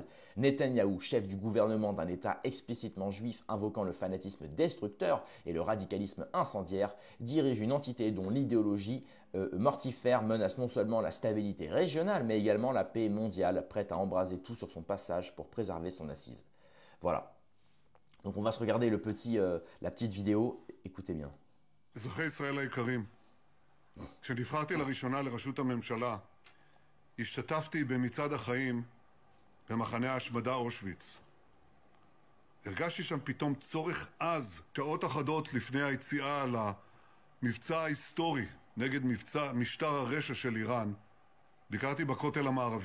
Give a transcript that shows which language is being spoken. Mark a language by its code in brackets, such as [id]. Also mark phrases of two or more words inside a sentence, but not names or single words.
[fr] Netanyahou, chef du gouvernement d'un État explicitement juif invoquant le fanatisme destructeur et le radicalisme incendiaire, dirige une entité dont l'idéologie mortifère menace non seulement la stabilité régionale, mais également la paix mondiale, prête à embraser tout sur son passage pour préserver son assise. Voilà. Donc on va se regarder la petite vidéo, écoutez bien. [he] אזרחי ישראל היקרים, כשנבחרתי לראשונה לראשות הממשלה, השתתפתי במצעד החיים במחנה ההשמדה אושוויץ. הרגשתי שם פתאום צורך עז, שעות אחדות לפני היציאה למבצע ההיסטורי נגד משטר הרשע של איראן, ביקרתי בכותל המערבי.